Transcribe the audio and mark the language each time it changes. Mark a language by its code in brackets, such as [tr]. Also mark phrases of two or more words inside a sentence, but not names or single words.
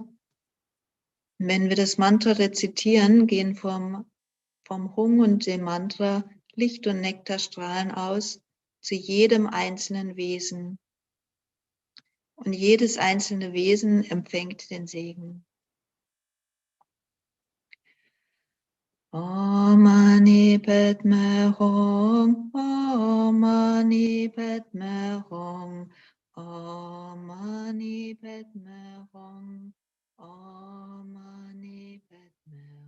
[de] Und wenn wir das Mantra rezitieren, gehen vom Hum und dem Mantra Licht- und Nektarstrahlen aus zu jedem einzelnen Wesen. Und jedes einzelne Wesen empfängt den Segen. [sa] ॐ मणि पद्मे हूँ ॐ मणि पद्मे हूँ ॐ मणि पद्मे पद्मे हूँ ॐ मणि पद्मे